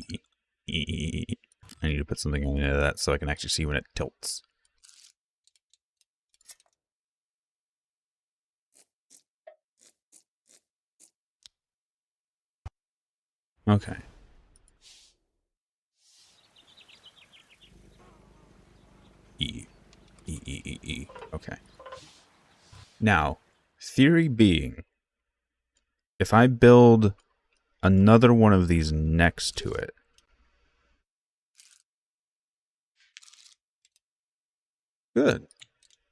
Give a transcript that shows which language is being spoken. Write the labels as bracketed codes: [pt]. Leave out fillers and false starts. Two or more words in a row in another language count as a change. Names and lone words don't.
[en] E. I need to put something into that so I can actually see when it tilts. Okay. E. E. E. E. E. Okay. Now, theory being, if I build another one of these next to it, good.